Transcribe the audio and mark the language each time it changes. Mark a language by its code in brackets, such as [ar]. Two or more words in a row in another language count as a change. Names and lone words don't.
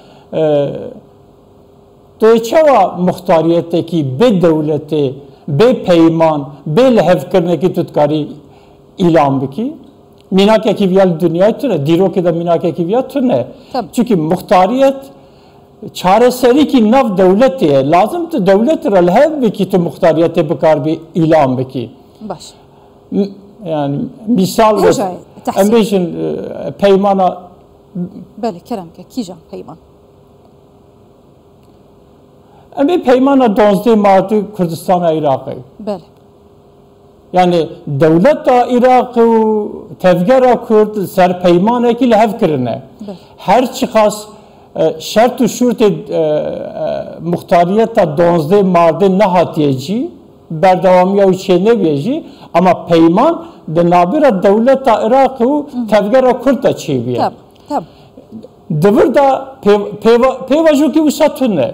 [ku] tu çawa muxtariyettekî bê dewletê bê peyman bê lihevkirinekî tu dikarî îlan bikî mînakekî viya dünyayê tune dîrokê de mînakekî viya tune çünkü muxtariyet çareserîkî nav dewletê ye lazım tu dewlet re lihev bikî tu muxtariyetê bikar bî îlan bikî baş yani misal em bêjin peymana belê keremke kîjan peyman em bê peymana 12 Martê Kurdistana Iraqê belê yani devlet da Irak û tevgera Kurd ser peymanekî li hev kirine her çiqas şert û şûrtê muxtariyeta 12 Martê nehatiye jî berdewamiya û çêneviye jî ama peyman di navbera dewleta Irak û tevgera Kurd de çêbiye divir da pêvajokî wisa tune